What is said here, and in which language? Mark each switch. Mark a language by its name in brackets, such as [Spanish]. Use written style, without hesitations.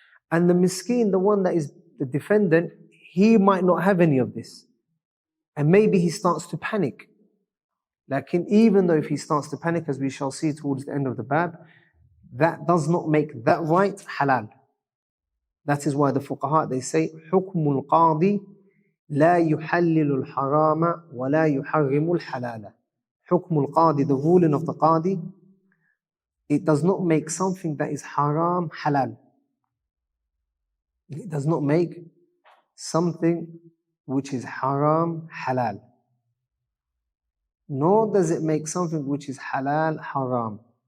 [English] And the miskeen, the one that is the defendant, he might not have any of this. And maybe he starts to panic. Lakin even though if he starts to panic, as we shall see towards the end of the bab, that does not make that right halal. That is why the fuqaha, they say, [Arabic] حُكْمُ الْقَاضِ لَا يُحَلِّلُ الْحَرَامَ وَلَا يُحَرِّمُ الْحَلَالَ. حُكْمُ الْقَاضِ, [English] the ruling of the qadi, it does not make something that is haram halal. It does not make something which is haram halal. Nor does it make something which is halal haram.